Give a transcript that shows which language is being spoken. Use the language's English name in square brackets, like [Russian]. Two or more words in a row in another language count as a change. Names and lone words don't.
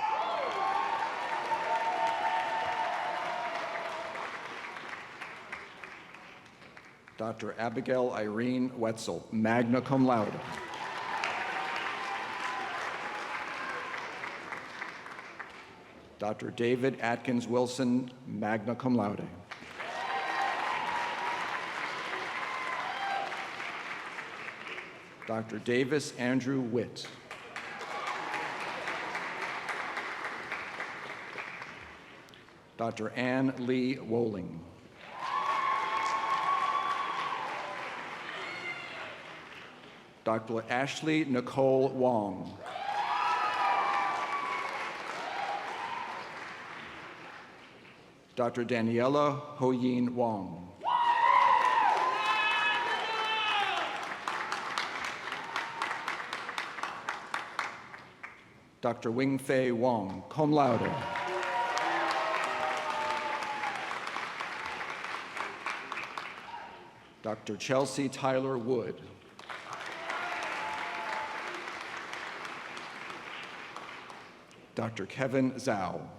[English] Dr. Abigail Irene Wetzel, [Latin] magna cum laude. [English] Dr. David Atkins Wilson, [Latin] magna cum laude. [English] Dr. Davis Andrew Witt. Dr. Ann Lee Woling. Dr. Ashley Nicole Wong. Dr. Daniela Ho-Yin Wong. Dr. Wing Fei Wong, [Latin] cum laude. [English] Dr. Chelsea Tyler Wood. Dr. Kevin Zhao.